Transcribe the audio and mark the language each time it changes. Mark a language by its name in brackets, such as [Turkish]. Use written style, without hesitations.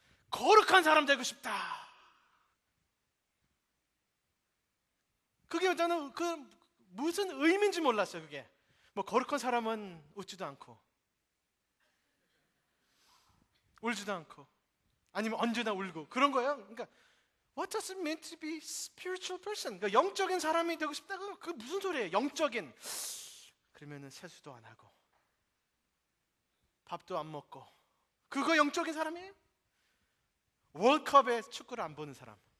[Korean] 거룩한 사람 되고 싶다. 그게 저는 무슨 의미인지 몰랐어요. 그게 거룩한 사람은 웃지도 않고 울지도 않고 아니면 언제나 울고 그런 거예요. 그러니까 [English] What does it mean to be spiritual person? [Korean] 그러니까 영적인 사람이 되고 싶다. 그게 무슨 소리예요? 영적인. 그러면은 세수도 안 하고 밥도 안 먹고 그거 영적인 사람이에요? 월드컵에 축구를 안 보는 사람,